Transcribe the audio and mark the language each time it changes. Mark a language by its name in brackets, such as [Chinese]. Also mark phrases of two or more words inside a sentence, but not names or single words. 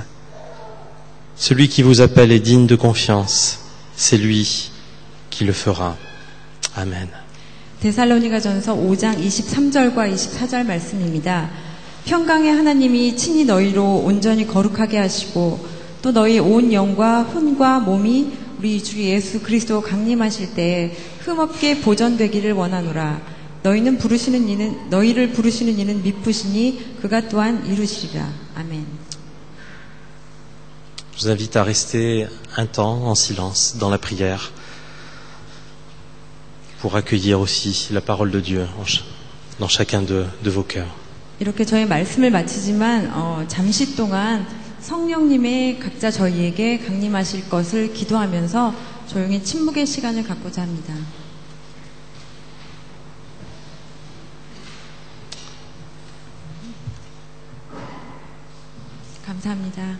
[French] Celui qui vous appelle est digne de confiance. C'est lui qui le fera. Amen. [Korean] 데살로니가전서 5장 23절과 24절 말씀입니다. 평강의 하나님이 친히 너희로 온전히 거룩하게 하시고 또 너희 온 영과 혼과 몸이 우리 주 예수 그리스도 강림하실 때에 흠없게 보존되기를 원하노라. 너희를 부르시는 이는 미쁘시니 그가 또한 이루시리라. 아멘. [French] Je vous invite à rester un temps en silence dans la prière pour accueillir aussi la parole de Dieu dans chacun de vos cœurs. [Korean] 이렇게 저희 말씀을 마치지만 잠시 동안 성령님의 각자 저희에게 강림하실 것을 기도하면서 조용히 침묵의 시간을 갖고자 합니다. 감사합니다.